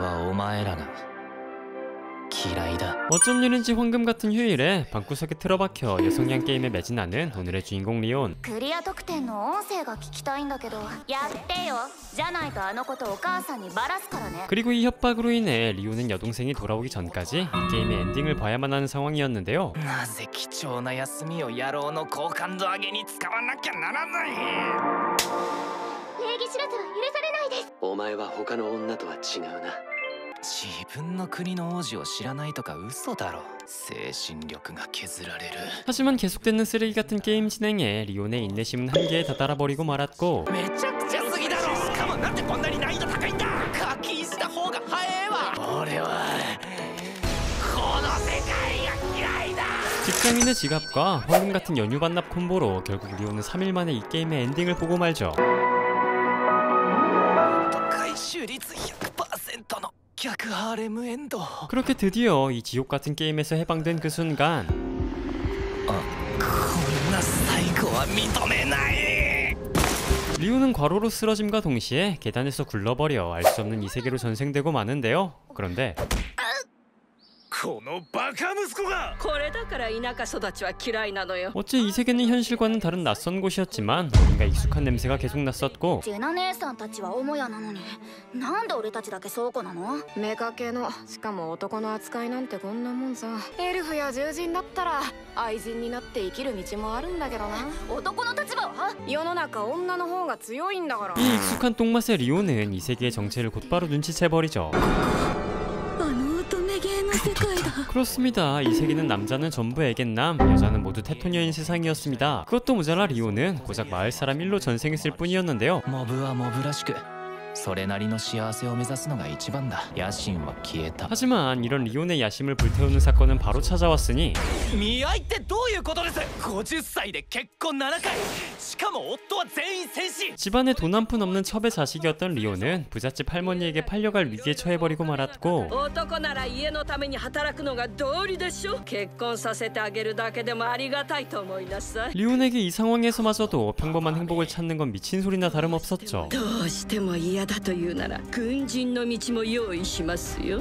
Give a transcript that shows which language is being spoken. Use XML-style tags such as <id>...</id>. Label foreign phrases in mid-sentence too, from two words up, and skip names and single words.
<ja>お前らが嫌いだ。</ja> <ko>어쩐 일인지 황금 같은 휴일에 방구석에 틀어박혀 여성향 게임에 매진하는 오늘의 주인공 리온.</ko> <ja>クリア特典の音声が聞きたいんだけど。やってよ。じゃないとあのことお母さんにバラすからね。</ja> <ko>그리고 이 협박으로 인해 리온은 여동생이 돌아오기 전까지 이 게임의 엔딩을 봐야만 하는 상황이었는데요.</ko> <ja>なぜ貴重な休みを野郎の好感度上げに使わなきゃならない。礼儀知らずは許されないです。お前は他の女とは違うな。自分の国の王子を知らないとか嘘だろ。精神力が削られる。</ja> <ko>하지만 계속되는 쓰레기 같은 게임 진행에 리온의 인내심은 한계에 다다라버리고 말았고</ko> <ja>めちゃくちゃすぎだろ。しかもなんでこんなに難易度高いんだ。課金した方が早えわ。俺はこの世界が嫌いだ。</ja> <ko>직장인의 지갑과 황금 같은 연휴 반납 콤보로 결국 리온은 3일 만에 이 게임의 엔딩을 보고 말죠.</ko> <ja>回収率 100% の逆ハーレムエンド。</ja> <ko>그렇게 드디어 이 지옥 같은 게임에서 해방된 그 순간</ko> <ja>こんな最後は認めない。</ja> <ko>리온은 과로로 쓰러짐과 동시에 계단에서 굴러버려 알 수 없는 이 세계로 전생되고 마는데요. 그런데</ko> <ja>このバカ息子が。これだから田舎育ちは嫌いなのよ。</ja> <ko>어째 이 세계는 현실과는 다른 낯선 곳이었지만 어딘가 익숙한 냄새가 계속 났었고</ko> <ja>ジェナ姉さんたちは母屋なのになんで俺たちだけ倉庫なの。メカ系の、しかも男の扱いなんてこんなもんさ。エルフや獣人だったら愛人になって生きる道もあるんだけどな。男の立場は世の中女の方が強いんだから。</ja> <ko>이 익숙한 똥맛의 리온은 이 세계의 정체를 곧바로 눈치채버리죠. 그렇습니다. 이 세계는 남자는 전부 애견남, 여자는 모두 테토녀인 세상이었습니다. 그것도 모자라 리온은 고작 마을 사람 1로 전생했을 뿐이었는데요.</ko> <ja>モブはモブらしくそれなりの幸せを目指すのが一番だ。野心は消えた。</ja> <ko>하지만 이런 리온의 야심을 불태우는 사건은 바로 찾아왔으니</ko> <ja>見合いってどういうことです。50歳で結婚7回、しかも夫は全員戦士。</ja> <ko>집안에 돈 한 푼 없는 첩의 자식이었던 리온은 부잣집 할머니에게 팔려갈 위기에 처해버리고 말았고</ko> <ja>男なら家のために働くのが道理でしょ。結婚させてあげるだけでもありがたいと思いなさい。</ja> <ko>리온에게 이 상황에서마저도 평범한 행복을 찾는 건 미친 소리나 다름없었죠.</ko> <ja>どうしても嫌だというなら軍人の道も用意しますよ。</ja>